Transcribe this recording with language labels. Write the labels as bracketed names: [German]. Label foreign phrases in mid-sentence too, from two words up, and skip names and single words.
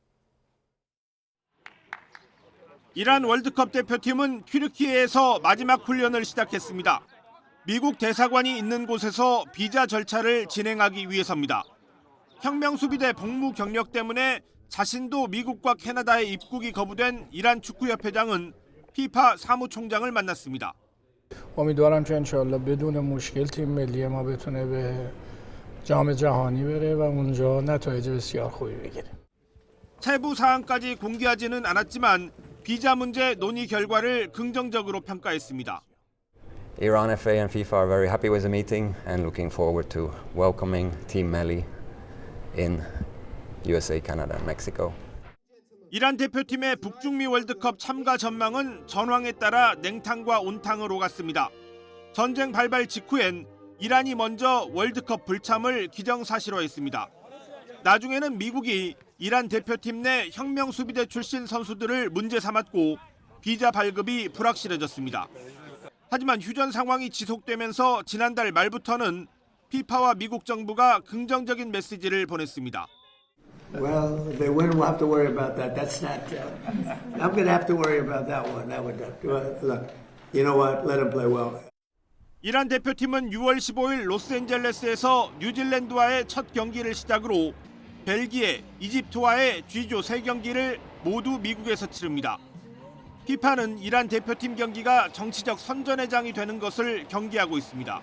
[Korean] 이란 월드컵 대표팀은 튀르키예에서 마지막 훈련을 시작했습니다. 미국 대사관이 있는 곳에서 비자 절차를 진행하기 위해서입니다. 혁명수비대 복무 경력 때문에 자신도 미국과 캐나다에 입국이 거부된 이란 축구협회장은 피파 사무총장을 만났습니다. [Persian] امیدوارم که انشالله بدون مشکل تیم ملی ما بتونه به جام جهانی بره و اونجا نتایج بسیار خوبی بگیره. [Korean] 세부 사항까지 공개하지는 않았지만 비자 문제 논의 결과를 긍정적으로 평가했습니다. [English] Iran FA and FIFA are very happy with the meeting and looking forward to welcoming Team Melli in USA, Canada, and Mexico. [Korean] 이란 대표팀의 북중미 월드컵 참가 전망은 전황에 따라 냉탕과 온탕으로 갔습니다. 전쟁 발발 직후엔 이란이 먼저 월드컵 불참을 기정사실화했습니다. 나중에는 미국이 이란 대표팀 내 혁명수비대 출신 선수들을 문제 삼았고 비자 발급이 불확실해졌습니다. 하지만 휴전 상황이 지속되면서 지난달 말부터는 피파와 미국 정부가 긍정적인 메시지를 보냈습니다. [English] Well, if they win, we'll have to worry about that. That's not. I'm going to have to worry about that one. That would look. You know what? Let them play well. [Korean] 이란 대표팀은 6월 15일 로스앤젤레스에서 뉴질랜드와의 첫 경기를 시작으로 벨기에, 이집트와의 G조 3경기를 모두 미국에서 치릅니다. 피파는 이란 대표팀 경기가 정치적 선전회장이 되는 것을 경계하고 있습니다.